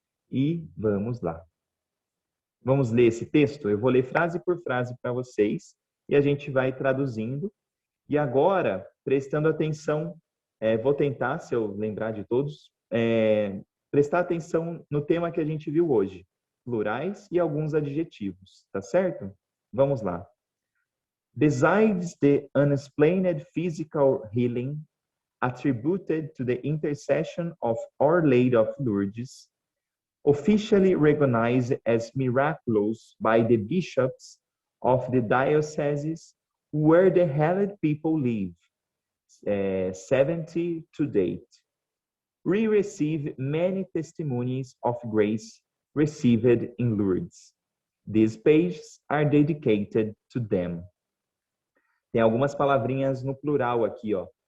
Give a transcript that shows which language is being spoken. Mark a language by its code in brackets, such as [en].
[pt] E vamos lá. Vamos ler esse texto? Eu vou ler frase por frase para vocês. e a gente vai traduzindo. E agora, prestando atenção, vou tentar, se eu lembrar de todos, prestar atenção no tema que a gente viu hoje, plurais e alguns adjetivos, tá certo? Vamos lá. [en] Besides the unexplained physical healing attributed to the intercession of Our Lady of Lourdes, officially recognized as miraculous by the bishops of the dioceses where the Halled people live, 70 to date. We receive many testimonies of grace received in Lourdes. These pages are dedicated to them. [pt] Tem algumas palavrinhas no plural aqui, ó.